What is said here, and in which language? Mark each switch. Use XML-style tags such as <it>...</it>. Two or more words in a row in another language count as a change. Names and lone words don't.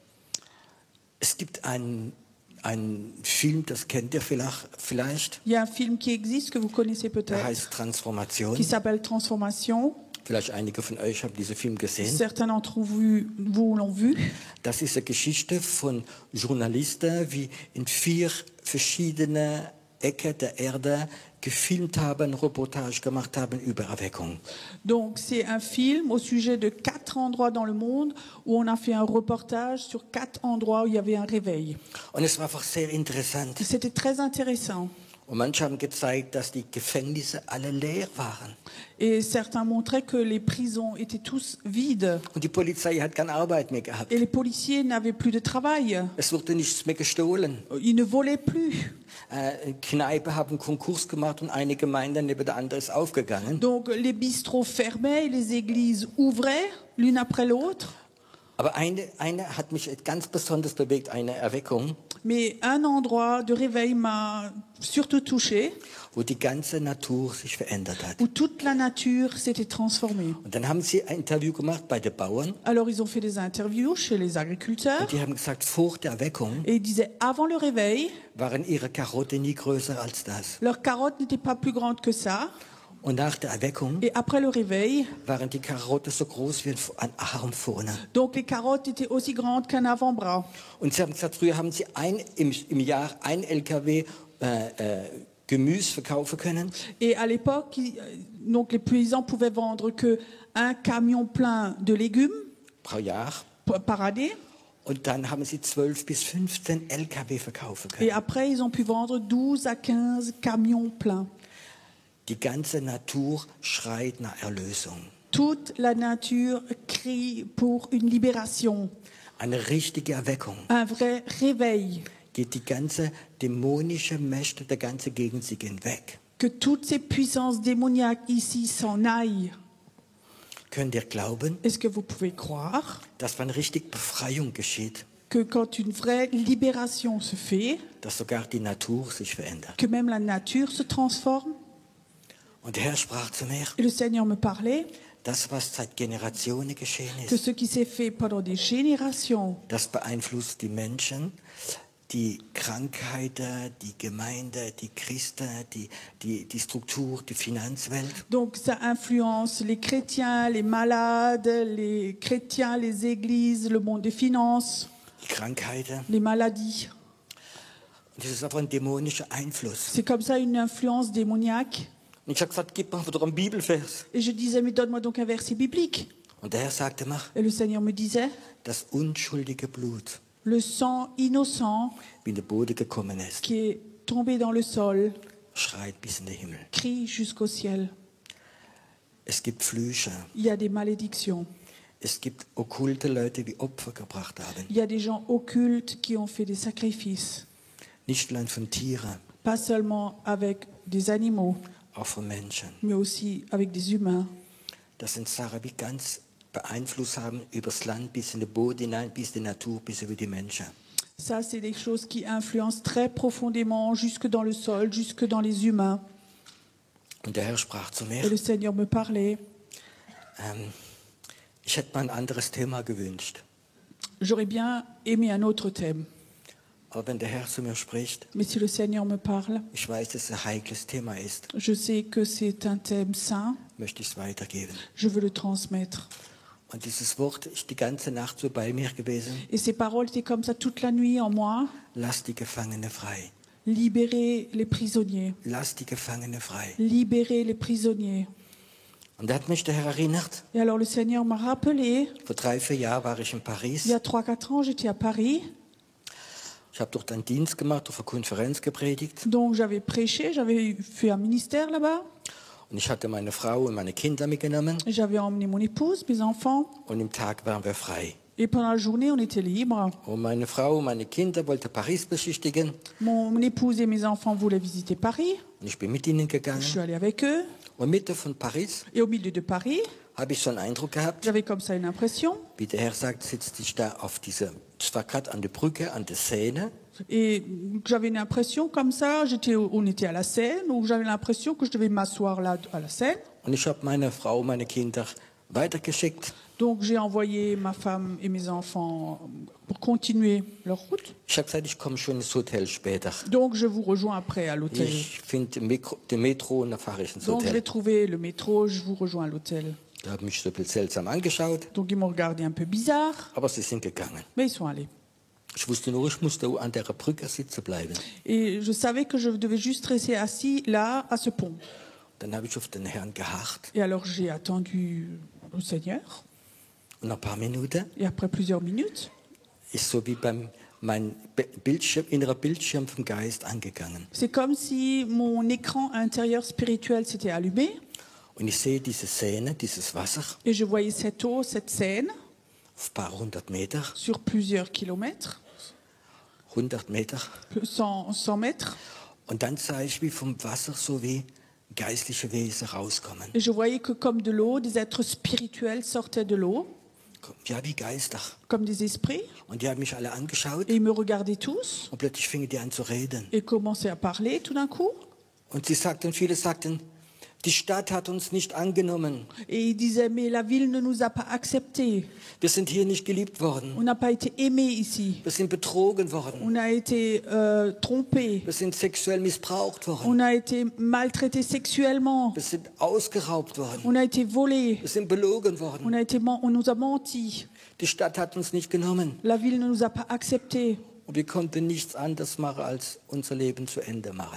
<de>Es gibt einen Film, das kennt ihr vielleicht,</de> <fr>Il y a un film qui existe que vous connaissez</fr> <de>der</de> <fr>peut-être,</fr> <de>heißt Transformation.</de> <fr>qui s'appelle Transformation.</fr> <de>Vielleicht einige von euch haben diesen Film gesehen.</de> <fr>Certains d'entre vous l'ont vu.</fr> <de>Das ist eine Geschichte von Journalisten, die in 4 verschiedene Ecken der Erde gefilmt haben, Reportage gemacht haben über Erweckung.</de> <fr>Donc c'est un film au sujet de 4 endroits dans le monde où on a fait un reportage sur 4 endroits où il y avait un réveil.</fr> <de>Und es war einfach sehr interessant.</de> <fr>C'était très intéressant.</fr> <de>Und manche haben gezeigt, dass die Gefängnisse alle leer waren.</de> <fr>Et certains montraient que les prisons étaient tous vides.</fr> <de>Und die Polizei hat keine Arbeit mehr gehabt.</de> <fr>Et les policiers n'avaient plus de travail.</fr> <de>Es wurde nichts mehr gestohlen.</de> <fr>Ils ne volaient plus.</fr> <de>Kneipen haben Konkurs gemacht und eine Gemeinde neben der anderen ist aufgegangen.</de> <fr>Donc les bistrots fermaient, les églises ouvraient, l'une après l'autre.</fr> <de>Aber eine hat mich ganz besonders bewegt, eine Erweckung,</de> <fr>Mais un endroit de réveil m'a surtout touché,</fr> <de>wo die ganze Natur sich verändert hat.</de> <fr>où toute la nature s'était transformée.</fr> <de>Und dann haben sie ein Interview gemacht bei den Bauern</de> <fr>Alors ils ont fait des interviews chez les agriculteurs</fr> <de>und die haben gesagt, vor der Erweckung</de> <fr>et ils disaient avant le réveil,</fr> <de>waren ihre Karotten nie größer als das.</de> <fr>leurs carottes n'étaient pas plus grandes que ça.</fr> <de>Und nach der Erweckung</de> <fr>Et après le réveil,</fr> <de>waren die Karotten so groß wie ein Arm vorne.</de> <fr>donc les carottes étaient aussi grandes qu'un avant-bras.</fr> <de>Und sie haben gesagt, früher haben sie im Jahr ein LKW Gemüse verkaufen können.</de> <fr>Et à l'époque, donc les paysans pouvaient vendre que un camion plein de légumes</fr> <de>Pro Jahr.</de> <fr>par année.</fr> <de>Und dann haben sie 12 bis 15 LKW verkaufen können.</de> <fr>Et après, ils ont pu vendre 12 à 15 camions pleins.</fr> <de>Die ganze Natur schreit nach Erlösung.</de> <fr>Toute la nature crie pour une libération,</fr> <de>Eine richtige Erweckung.</de> <fr>un vrai réveil.</fr> <de>Geht die ganze dämonische Mächte der ganzen Gegend sie gehen weg.</de> <fr>Que toutes ces puissances démoniaques ici s'en aillent.</fr> <de>Könnt ihr glauben,</de> <fr>Est-ce que vous pouvez croire</fr> <de>dass wenn richtig Befreiung geschieht,</de> <fr>que quand une vraie libération se fait,</fr> <de>dass sogar die Natur sich verändert?</de> <fr>que même la nature se transforme?</fr> <de>Und der Herr sprach zu mir,</de> <fr>Et le Seigneur me parlait</fr> <de>das, was seit Generationen geschehen</de> <fr>que</fr> <de>ist,</de> <fr>ce qui s'est fait pendant des générations,</fr> <de>das beeinflusst die Menschen, die Krankheiten, die Gemeinde, die Christen, die Struktur, die Finanzwelt.</de> <fr>donc ça influence les chrétiens, les malades, les chrétiens, les églises, le monde des finances,</fr> <de>Die Krankheiten.</de> <fr>les maladies.</fr> <de>Und das ist einfach ein dämonischer Einfluss.</de> <fr>C'est comme ça une influence démoniaque.</fr> <de>Und ich habe gesagt, gib mal doch einen Bibelvers.</de> <fr>Et je disais, mais donne-moi donc un verset biblique.</fr> <de>Und der Herr sagte mir,</de> <fr>Et le Seigneur me disait,</fr> <de>das unschuldige Blut,</de> <fr>le sang innocent</fr> <de>wie in den Boden gekommen ist,</de> <fr>qui est tombé dans le sol,</fr> <de>schreit bis in den Himmel.</de> <fr>crie jusqu'au ciel.</fr> <de>Es gibt Flüche.</de> <fr>Il y a des malédictions.</fr> <de>Es gibt okkulte Leute, die Opfer gebracht haben.</de> <fr>Il y a des gens occultes qui ont fait des sacrifices.</fr> <de>Nicht allein von Tieren,</de> <fr>Pas seulement avec des animaux,</fr> <de>auch von Menschen.</de> <fr>mais aussi avec des humains.</fr> <de>Das sind Sachen, die ganz Beeinfluss haben übers Land bis in den Boden hinein, bis in die Natur, bis über die Menschen.</de> <fr>Ça, c'est des choses qui influencent très profondément jusque dans le sol, jusque dans les humains.</fr> <de>Und der Herr sprach zu</de> <fr>Et</fr> <de>mir,</de> <fr>le Seigneur me parlait.</fr> <de>ich hätte mir ein anderes Thema gewünscht.</de> <fr>J'aurais bien aimé un autre thème.</fr> <de>Aber wenn der Herr zu mir spricht,</de> <fr>Mais si le Seigneur me parle,</fr> <de>ich weiß, dass es ein heikles Thema ist,</de> <fr>je sais que c'est un thème saint.</fr> <de>möchte ich es weitergeben.</de> <fr>Je veux le transmettre.</fr> <de>Und dieses Wort ist die ganze Nacht so bei mir gewesen.</de> <fr>Et ces paroles étaient comme ça toute la nuit en moi.</fr> <de>Lass die Gefangene frei.</de> <fr>Libérer les prisonniers.</fr> <de>Lass die Gefangene frei.</de> <fr>Libérer les prisonniers.</fr> <de>Und da hat mich der Herr erinnert.</de> <fr>Et alors le Seigneur m'a rappelé,</fr> <de>Vor 3-4 Jahren war ich in</de> <fr>il</fr> <de>Paris.</de> <fr>y a 3-4 ans, j'étais à Paris,</fr> <de>Ich habe dort einen Dienst gemacht, auf einer Konferenz gepredigt.</de> <fr>donc j'avais prêché, j'avais fait un ministère là-bas,</fr> <de>Und ich hatte meine Frau und meine Kinder mitgenommen.</de> <fr>et j'avais emmené mon épouse, mes enfants,</fr> <de>Und im Tag waren wir frei.</de> <fr>et pendant la journée, on était libres.</fr> <de>Und meine Frau und meine Kinder wollten Paris besichtigen.</de> <fr>Mon épouse et mes enfants voulaient visiter Paris,</fr> <de>Und ich bin mit ihnen</de> <fr>je suis</fr> <de>gegangen.</de> <fr>allée avec eux,</fr> <de>Und Mitte von Paris</de> <fr>et au milieu de Paris,</fr> <de>habe ich so einen Eindruck gehabt,</de> <fr>j'avais comme ça une impression,</fr> <de>wie der Herr sagt, sitzt ich da auf dieser, es war gerade an der Brücke, an der Seine.</de> <fr>et j'avais une impression comme ça, on était à la Seine, où j'avais l'impression que je devais m'asseoir là à la Seine.</fr> <de>Und ich habe meine Frau und meine Kinder weitergeschickt.</de> <fr>Donc j'ai envoyé ma femme et mes enfants pour continuer leur route.</fr> <de>Ich habe gesagt, ich komme schon ins Hotel später.</de> <fr>Donc je vous rejoins après à l'hôtel.</fr> <de>Ich finde den Metro und dann fahre ich ins</de> <fr>Donc je vais</fr> <de>Hotel.</de> <fr>trouver le métro, je vous rejoins à l'hôtel.</fr> <de>Da habe ich mich so ein bisschen seltsam angeschaut,</de> <fr>Donc ils m'ont regardé un peu bizarre,</fr> <de>aber sie sind gegangen.</de> <fr>mais ils sont allés.</fr> <de>Ich wusste nur, ich musste an der Brücke sitzen bleiben.</de> <fr>Et je savais que je devais juste rester assis là, à ce pont.</fr> <de>Dann habe ich auf den Herrn geharrt.</de> <fr>Et alors j'ai attendu le Seigneur.</fr> <de>Und nach ein paar Minuten</de> <fr>Et après plusieurs minutes,</fr> <de>ist so wie mein innerer Bildschirm vom Geist angegangen.</de> <fr>c'est comme si mon écran intérieur spirituel s'était allumé.</fr> <de>Und ich sehe diese Seine, dieses Wasser</de> <fr>Et je voyais cette eau, cette Seine,</fr> <de>auf ein paar hundert Meter,</de> <fr>sur plusieurs kilomètres,</fr> <de>100 Meter.</de> <fr>100 mètres.</fr> <de>Und dann sah ich, wie vom Wasser so wie geistliche Wesen rauskommen.</de> <fr>Et je voyais que comme de l'eau, des êtres spirituels sortaient de l'eau,</fr> <de>Ja, wie Geister.</de> <fr>comme des esprits.</fr> <de>Und die haben mich alle angeschaut</de> <fr>Et ils me regardaient tous</fr> <de>und plötzlich fingen die an zu reden.</de> <fr>et commençaient à parler tout d'un coup.</fr> <de>Und viele sagten, die Stadt hat uns nicht angenommen.</de> <fr>Et ils disaient, mais la ville ne nous a pas acceptés.</fr> <de>Wir sind hier nicht geliebt worden.</de> <fr>On n'a pas été aimés ici.</fr> <de>Wir sind betrogen worden.</de> <fr>On a été trompés.</fr> <de>Wir sind sexuell missbraucht worden.</de> <fr>On a été maltraités sexuellement.</fr> <de>Wir sind ausgeraubt worden.</de> <fr>On a été volés.</fr> <de>Wir sind belogen worden.</de> <fr>On nous a menti.</fr> <de>Die Stadt hat uns nicht genommen.</de> <fr>La ville ne nous a pas acceptés.</fr> <de>Und wir konnten nichts anderes machen, als unser Leben zu Ende machen.</de>